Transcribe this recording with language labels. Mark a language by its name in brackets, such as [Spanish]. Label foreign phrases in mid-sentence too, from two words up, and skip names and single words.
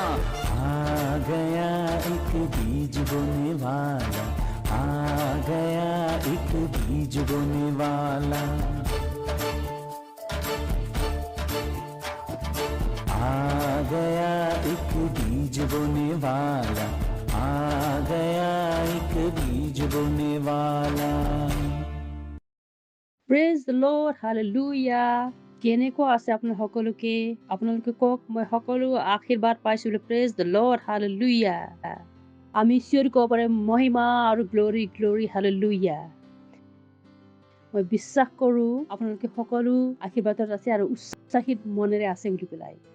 [Hindi] आ गया एक बीज बोने वाला, आ गया एक बीज बोने वाला। आ गया एक बीज बोने वाला, आ गया एक बीज बोने वाला। [English] praise the Lord, [Assamese] হালেলুয়া। কেনেকুৱা আছে আপোনাৰ সকলোকে? আপোনালোকে কওক, মই সকলো আশীৰ্বাদ পাইছো বুলি। [English] praise the Lord, [Assamese] হালেলুয়া। আমি চিঞৰি ক'ব পাৰে মহিমা আৰু [English] glory glory, [Assamese] হালেলুয়া। মই বিশ্বাস কৰো আপোনালোকে সকলো আশীৰ্বাদত আছে আৰু উৎসাহিত মনেৰে আছে বুলি পেলাই।